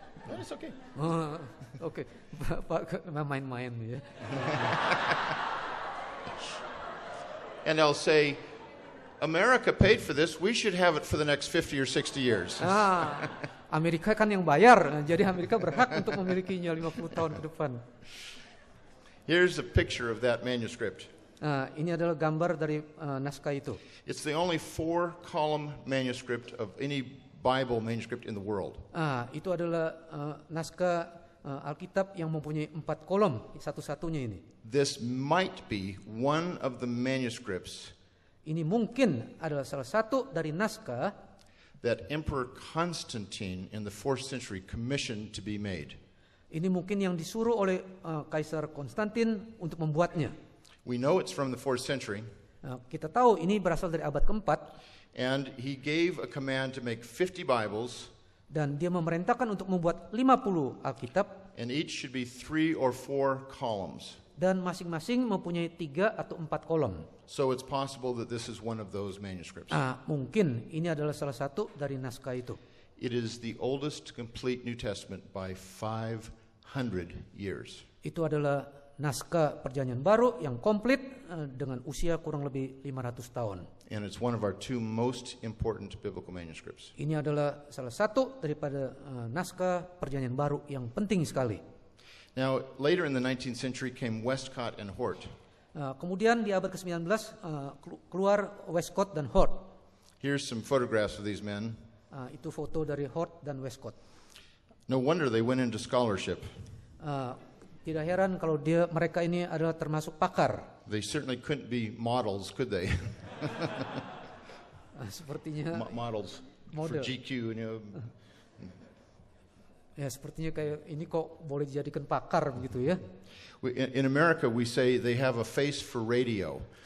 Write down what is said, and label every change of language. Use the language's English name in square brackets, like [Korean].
[English] That's okay. [Indonesian] Oke. Pak main-main ya. [English] And I'll say, "America paid for this. We should have it for the next 50 or 60 years." [Indonesian] Amerika kan yang bayar, jadi Amerika berhak untuk memilikinya 50 tahun ke depan. [English] Here's a picture of that manuscript. [Indonesian] Ini adalah gambar dari naskah itu. [English] It's the only 4-column manuscript of any Bible manuscript in the world. [Indonesian] Itu adalah naskah Alkitab yang mempunyai 4 kolom, satu-satunya ini. [English] This might be one of the manuscripts [Indonesian] Ini mungkin adalah salah satu dari naskah [English] that Emperor Constantine in the 4th century commissioned to be made. [Indonesian] ini mungkin yang disuruh oleh Kaisar Konstantin untuk membuatnya. [English] We know it's from the 4th century, [Indonesian] Kita tahu ini berasal dari abad keempat, [English] and he gave a command to make 50 Bibles, [Indonesian] dan dia memerintahkan untuk membuat 50 Alkitab, [English] and each should be 3 or 4 columns. [Indonesian] dan masing-masing mempunyai 3 atau 4 kolom. [English] So it's possible that this is one of those manuscripts. [Indonesian] Mungkin ini adalah salah satu dari naskah itu. [English] It is the oldest complete New Testament by 500 years. [Indonesian] Itu adalah naskah Perjanjian Baru yang komplit dengan usia kurang lebih 500 tahun. [English] And it's one of our 2 most important biblical manuscripts. [Indonesian] Ini adalah salah satu daripada naskah Perjanjian Baru yang penting sekali. [English] Now, later in the 19th century came Westcott and Hort. [Indonesian] Kemudian di abad ke-19 keluar Westcott dan Hort. [English] Here's some photographs of these men. [Indonesian] Itu foto dari Hort dan Westcott. [English] No wonder they went into scholarship. [Indonesian] Tidak heran kalau mereka ini adalah termasuk pakar. [English] They certainly couldn't be models, could they? [Indonesian] Sepertinya [English] Models [Indonesian] Model. [English] for GQ, you know. [Indonesian] ya sepertinya kayak ini kok boleh dijadikan pakar begitu ya. [English] In America, we say they have a face for radio.